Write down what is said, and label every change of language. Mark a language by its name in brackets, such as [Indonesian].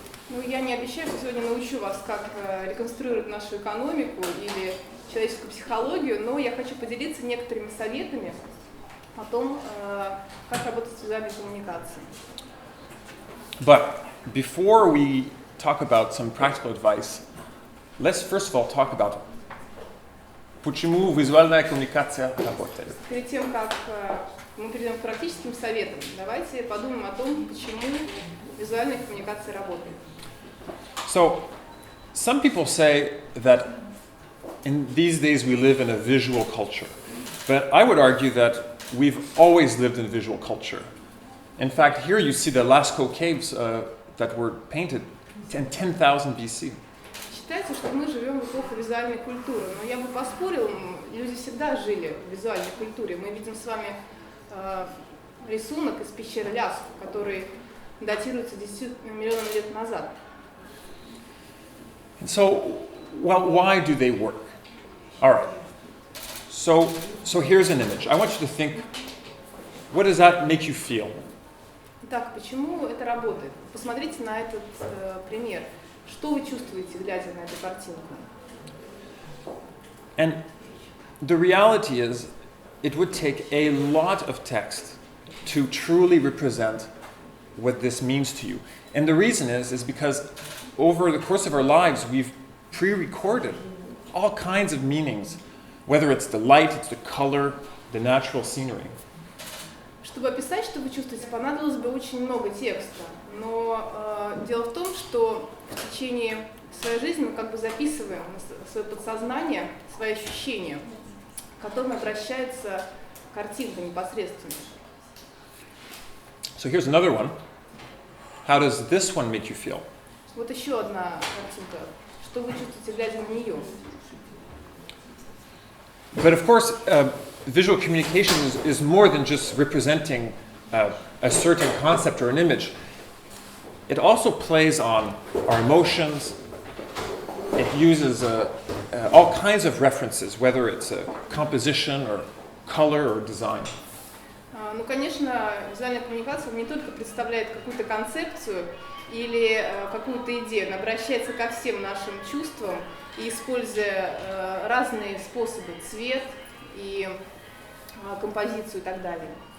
[Russian] Ну, я не обещаю, что сегодня научу вас, как реконструировать нашу экономику или человеческую психологию, но я хочу поделиться некоторыми советами о том, как работать с визуальной коммуникацией. [English] But before we talk about some practical advice, let's first of all talk about [Russian] почему визуальная коммуникация работает. Перед тем, как мы перейдем к практическим советам, давайте подумаем о том, почему визуальная коммуникация работает. [English] So, some people say that in these days we live in a visual culture, but I would argue that we've always lived in visual culture. In fact, here you see the Lascaux caves that were painted in 10,000 BC. [Russian] Считается, что мы живем в эпоху визуальной культуры, но я бы поспорил, люди всегда жили в визуальной культуре. Мы видим с вами рисунок из пещеры Ляско, который датируется 10 миллионами лет назад. [English] And so, well, why do they work? All right. So here's an image. I want you to think, what does that make you feel? [Russian] Итак, почему это работает? Посмотрите на этот пример. Что вы чувствуете, глядя на эту картинку? [English] And the reality is, it would take a lot of text to truly represent what this means to you. And the reason is because over the course of our lives, we've pre-recorded all kinds of meanings, whether it's the light, it's the color, the natural scenery. [Russian] Чтобы описать, что вы чувствуете, понадобилось бы очень много текста. Но дело в том, что в течение своей жизни мы как бы записываем в свое подсознание свои ощущения, к которым обращается картинка непосредственно. [English] So here's another one. How does this one make you feel? [Russian] Вот еще одна картинка. Что вы чувствуете, глядя на нее? [English] But of course, visual communication is more than just representing a certain concept or an image. It also plays on our emotions. It uses all kinds of references, whether it's a composition or color or design. [Russian] Ну, конечно, визуальная коммуникация не только представляет какую-то концепцию или какую-то идею, она обращается ко всем нашим чувствам и используя разные способы, цвет и композицию и так далее.